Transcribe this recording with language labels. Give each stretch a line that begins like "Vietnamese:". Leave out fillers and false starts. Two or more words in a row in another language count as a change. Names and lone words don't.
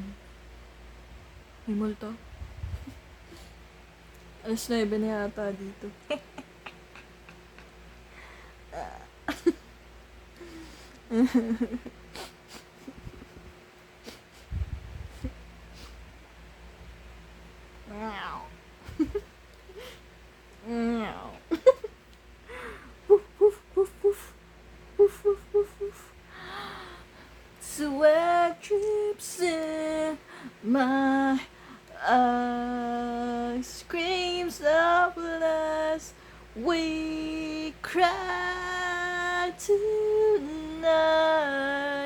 Filipino: May multo? Alas 9 na yata dito. Meow. Meow. Woof, woof, woof, woof. Woof, woof, woof, woof.
English: Sweat drips in my eyes, screams of lust. We cry tonight.